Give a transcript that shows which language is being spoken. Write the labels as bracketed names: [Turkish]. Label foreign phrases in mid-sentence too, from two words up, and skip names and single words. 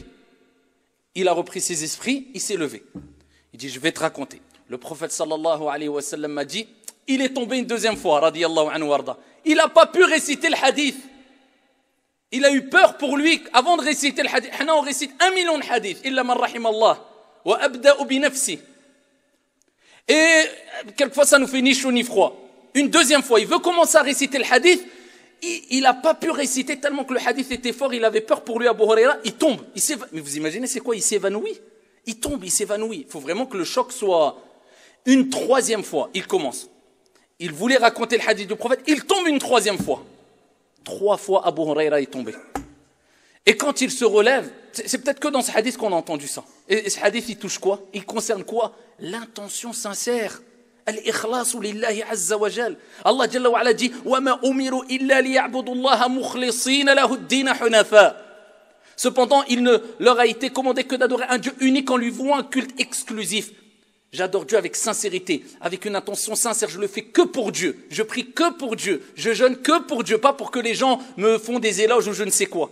[French] Il a repris ses esprits, il s'est levé. Il dit, je vais te raconter. Le prophète [Arabic] صلى الله عليه وسلم [French] m'a dit, il est tombé une deuxième fois, [Arabic] رضي الله عنه وردة. [French] Il n'a pas pu réciter le hadith. Il a eu peur pour lui avant de réciter le hadith. On récite 1 million de hadiths. [Arabic] إلا من رحم الله. وأبدأ بنفسي. [French] Et quelquefois ça nous fait ni chaud ni froid. Une deuxième fois, il veut commencer à réciter le hadith. Il n'a pas pu réciter tellement que le hadith était fort. Il avait peur pour lui, Abu Huraira. Il tombe. Mais vous imaginez c'est quoi? Il s'évanouit. Il tombe, il s'évanouit. Il faut vraiment que le choc soit une troisième fois. Il commence. Il voulait raconter le hadith du prophète. Il tombe une troisième fois. 3 fois, Abu Huraira est tombé. Et quand il se relève, c'est peut-être que dans ce hadith qu'on a entendu ça. Et ce hadith, il touche quoi? Il concerne quoi? L'intention sincère. [Arabic] الإخلاص لله عز وجل. الله جل وعلا dit وما أمروا إلا ليعبدوا الله مخلصين له الدين حنفاء. [French] Cependant, il ne leur a été commandé que d'adorer un Dieu unique en lui vouant un culte exclusif. J'adore Dieu avec sincérité, avec une intention sincère. Je le fais que pour Dieu. Je prie que pour Dieu. Je jeûne que pour Dieu, pas pour que les gens me font des éloges ou je ne sais quoi.